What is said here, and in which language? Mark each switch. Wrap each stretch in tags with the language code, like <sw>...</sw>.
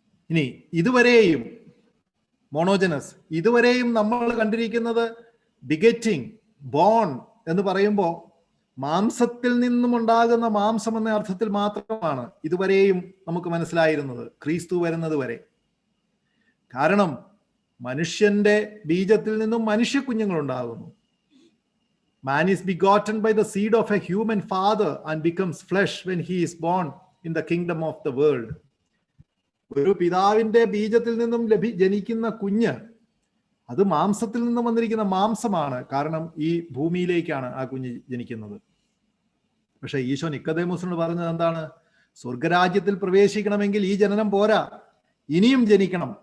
<ml>ഇനി ഇതുവരെയും മോണോജനസ്, ഇതുവരെയും നമ്മൾ കണ്ടിരിക്കുന്നത് ബിഗറ്റിംഗ്, ബോൺ എന്ന് പറയുമ്പോൾ മാംസത്തിൽ നിന്നും ഉണ്ടാകുന്ന മാംസം എന്ന അർത്ഥത്തിൽ മാത്രമാണ് ഇതുവരെയും നമുക്ക് മനസ്സിലായിരുന്നത്, ക്രിസ്തു വരുന്നത് വരെ. കാരണം മനുഷ്യന്റെ ബീജത്തിൽ നിന്നും മനുഷ്യ കുഞ്ഞുങ്ങൾ ഉണ്ടാകുന്നു.</ml> <en>Man is begotten by the seed of a human father and becomes flesh when he is born in the kingdom of the world.</en> <ml>ഒരു പിതാവിന്റെ ബീജത്തിൽ നിന്നും ജനിക്കുന്ന കുഞ്ഞ് അത് മാംസത്തിൽ നിന്നും വന്നിരിക്കുന്ന മാംസമാണ്. കാരണം ഈ ഭൂമിയിലേക്കാണ് ആ കുഞ്ഞ് ജനിക്കുന്നത്. പക്ഷെ ഈശോ നിക്കോദേമോസിനോട് പറഞ്ഞത് എന്താണ്? സ്വർഗരാജ്യത്തിൽ പ്രവേശിക്കണമെങ്കിൽ ഈ ജനനം പോരാ, ഇനിയും ജനിക്കണം.</ml>